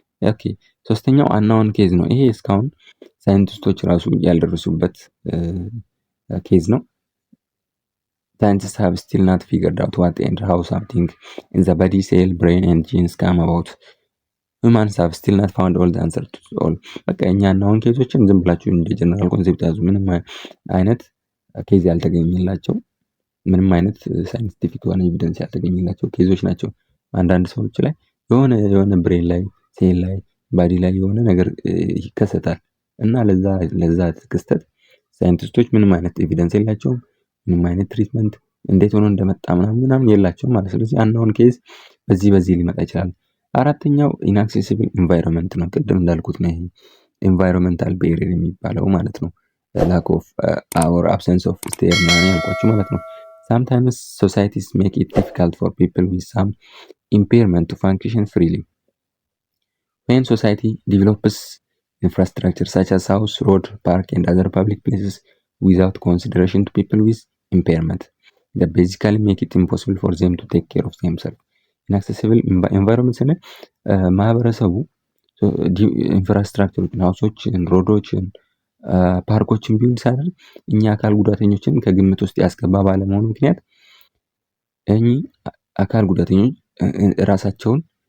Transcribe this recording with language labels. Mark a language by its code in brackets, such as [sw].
[am] ኦኬ ሶስተኛው አናውን ኬዝ ነው። ይሄ እስካሁን ሳይንቲስቶች ራሱ ያልደረሱበት ኬዝ ነው። [en] Scientists have still not figured out what and how something in the body, cell, brain and genes come about. Humans have still not found all the answers to all. [am] በቃ እኛ አናውን ኬዞችን ዝም ብላችሁ እንደ ጀነራል ኮንሴፕት ያዙ። ምንም አይነት ኬዝ ያልተገኘላቸው ምንም አይነት ሳይንቲፊክ የሆነ ኤቪደንስ ያልተገኘላቸው ኬዞች ናቸው። አንዳንድ ሰዎች ላይ የሆነ ብሬን ላይ ሴል ላይ ባዲ ላይ የሆነ ነገር ይከሰታል እና ለዛ ክስተት ሳይንቲስቶች ምንም አይነት ኤቪደንስ የላቸውም። ምንም አይነት ትሪትመንት እንዴት ሆኖ እንደመጣ ምናምን የላቸውም ማለት። ስለዚህ አናውን ኬዝ በዚህ ሊመጣ ይችላል። አራተኛው ኢንአክሴሲብል ኢንቫይሮንመንት ነው። ቅድም እንዳልኩት ነው። ይሄ ኢንቫይሮንመንታል ቤሪየር የሚባለው ማለት ነው። ላክ ኦፍ or absence of ስቴር ምናምን ያልኳችሁ ማለት ነው። [en] sometimes societies make it difficult for people with some impairment to function freely. When society develops infrastructure such as house, road, park and other public places without consideration to people with impairment, that basically make it impossible for them to take care of themselves. [am] inaccessible environment ስንል ማህበረሰቡ ኢንፍራስትራክቸሮችን፣ ሃውሶችን፣ ሮዶችን፣ ፓርኮችን ቢውል ሲያደርግ እኛ አካል ጉዳተኞችን ከግምት ውስጥ ያስገባ ባለመሆኑ ምክንያት እኚህ አካል ጉዳተኞች ራሳቸውን